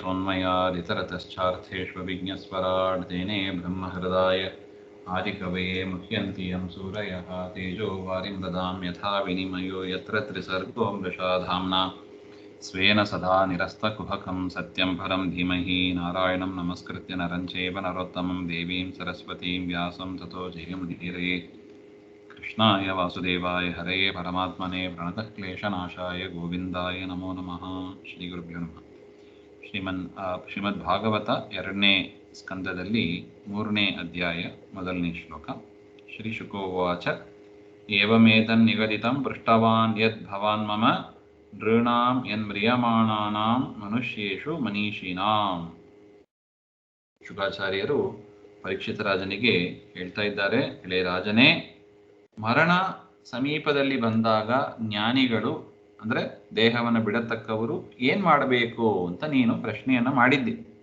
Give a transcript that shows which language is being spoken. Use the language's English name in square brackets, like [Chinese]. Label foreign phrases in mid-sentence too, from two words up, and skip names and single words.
[Sanskrit] यतोऽन्मयादितरतश्चार्थेष्वभिज्ञस्वराट् तेने ब्रह्महृदाय आदिकवये मुह्यन्ति यं सूरयः तेजो वारिं ददां यथा विनिमयो यत्र त्रिसर्गो मृषा धाम्ना स्वेन सदा निरस्तकुहकं सत्यं परं धीमहि नारायणं नमस्कृत्य नरं चैव नरोत्तमं देवीं सरस्वतीं व्यासं ततो जयमुदीरये कृष्णाय वासुदेवाय हरये परमात्मने प्रणतक्लेशनाशाय गोविन्दाय नमो नमः। ಶ್ರೀಗುರುಭ್ಯೋ ನಮಃ. [Kannada] ಶ್ರೀಮದ್ಭಾಗವತ 2ನೇ ಸ್ಕಂದದಲ್ಲಿ 3ನೇ ಅಧ್ಯಾಯ ಮೊದಲನೇ ಶ್ಲೋಕ. [Sanskrit] ಶ್ರೀ ಶುಕೋವಾಚ ಏವಮೇತನ್ ನಿಗದಿತಂ ಪೃಷ್ಟವಾನ್ ಯದ್ ಭವಾನ್ ಮಮ ನೃಣಾಂ ಯನ್ಮ್ರಿಯಮಾಣಾನಾಂ ಮನುಷ್ಯೇಷು ಮನೀಷಿನಾಂ. [Kannada] ಶುಕಾಚಾರ್ಯರು ಪರೀಕ್ಷಿತ ರಾಜನಿಗೆ ಹೇಳ್ತಾ ಇದ್ದಾರೆ, ಎಳೆ ರಾಜನೇ, ಮರಣ ಸಮೀಪದಲ್ಲಿ ಬಂದಾಗ ಜ್ಞಾನಿಗಳು ಅಂದರೆ ದೇಹವನ್ನು ಬಿಡತಕ್ಕವರು ಏನು ಮಾಡಬೇಕು ಅಂತ ನೀನು ಪ್ರಶ್ನೆಯನ್ನು ಮಾಡಿದ್ದಿ.